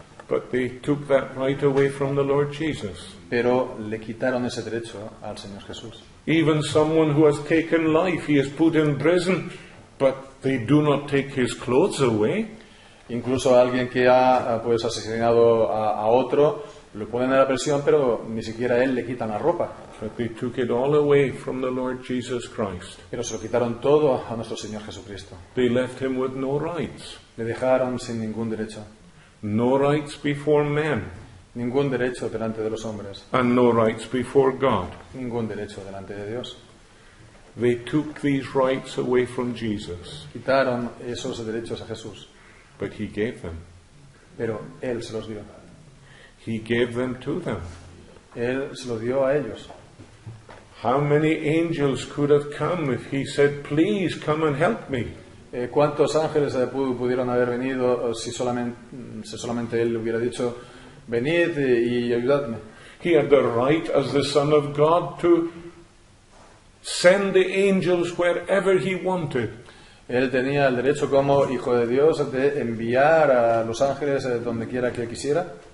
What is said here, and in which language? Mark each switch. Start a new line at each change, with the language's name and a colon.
English: But they took that right away from the Lord Jesus.
Spanish: Pero le quitaron ese derecho al Señor Jesús.
English: Even someone who has taken life, he is put in prison, but they do not take his clothes away.
Spanish: Incluso alguien que ha pues asesinado a otro, lo ponen en la prisión, pero ni siquiera a él le quitan la ropa.
English: But they took it all away from the Lord Jesus Christ.
Spanish: Pero se lo quitaron todo a nuestro Señor Jesucristo.
English: They left him with no rights.
Spanish: Le dejaron sin ningún derecho.
English: No rights before men.
Spanish: Ningún derecho delante de los hombres.
English: And no rights before God.
Spanish: Ningún derecho delante de Dios.
English: They took these rights away from Jesus.
Spanish: Quitaron esos derechos a Jesús.
English: But he gave them.
Spanish: Pero él se los dio.
English: He gave them to them.
Spanish: Él se los dio a ellos.
English: How many angels could have come if he said, please come and help me?
Spanish: ¿Cuántos ángeles pudieron haber venido si solamente él hubiera dicho, venid y ayudadme?
English: He had the right as the Son of God to send the angels wherever he wanted.
Spanish: Él tenía el derecho como hijo de Dios de enviar a los ángeles donde quiera que quisiera.